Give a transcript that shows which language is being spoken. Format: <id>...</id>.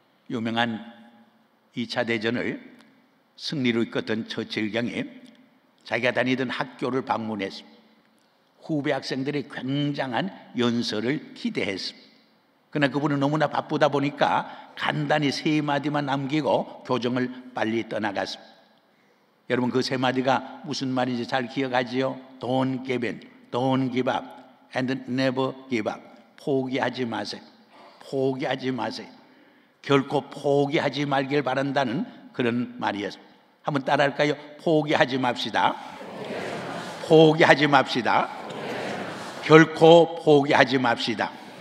<ko>유명한 2차 대전을 승리로 이끌었던 처칠 경이 자기가 다니던 학교를 방문했습니다. 후배 학생들의 굉장한 연설을 기대했습니다. 그러나 그분은 너무나 바쁘다 보니까 간단히 3마디만 남기고 교정을 빨리 떠나갔습니다. 여러분, 그 3마디가 무슨 말인지 잘 기억하지요?</ko> <en>Don't give in, don't give up, and never give up.</en> <ko>포기하지 마세요. 포기하지 마세요. 결코 포기하지 말길 바란다는 그런 말이었습니다. 한번 따라할까요? 포기하지 맙시다. 포기하지 맙시다. 결코 포기하지 맙시다.</ko>